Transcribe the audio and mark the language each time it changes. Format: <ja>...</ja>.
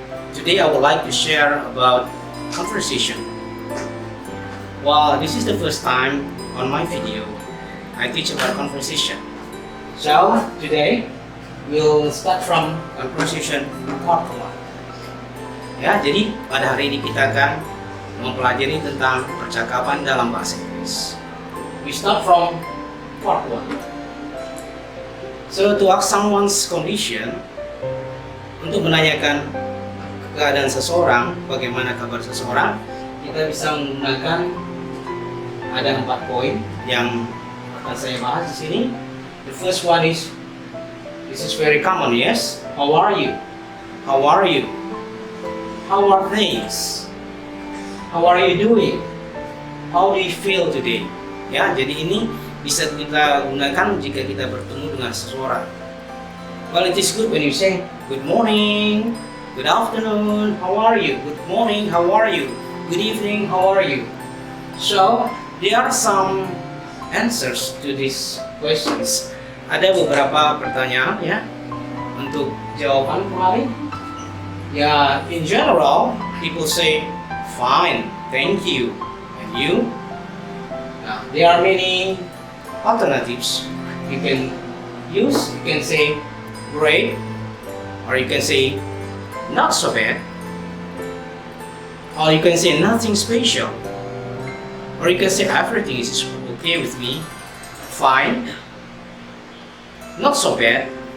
<en>Today I would like to share about conversation. Well, this is the first time on my video I teach about conversation. So today we'll start from conversation part 1.</en> <id>Ya, jadi pada hari ini kita akan mempelajari tentang percakapan dalam bahasa Inggris.</id> <en>We start from part 1. So to ask someone's condition,</en> <id>untuk menanyakan keadaan seseorang, bagaimana kabar seseorang, kita bisa menggunakan ada 4 poin yang akan saya bahas di sini.</id> <en>The first one is, this is very common, yes? How are you? How are you? How are things? How are you doing? How do you feel today?</en> <id>Ya, jadi ini bisa kita gunakan jika kita bertemu dengan seseorang.</id> <en>Well, it is good when you say good morning, good afternoon, how are you? Good morning, how are you? Good evening, how are you? So, there are some answers to these questions.</en> <id>Ada beberapa pertanyaan ya untuk jawaban kemarin.</id> <en>Ya, in general, people say fine, thank you, and you? Now, there are many alternatives you can use. You can say great, or you can say not so bad, or you can say nothing special, or you can say everything is okay with me, fine, not so bad.</en>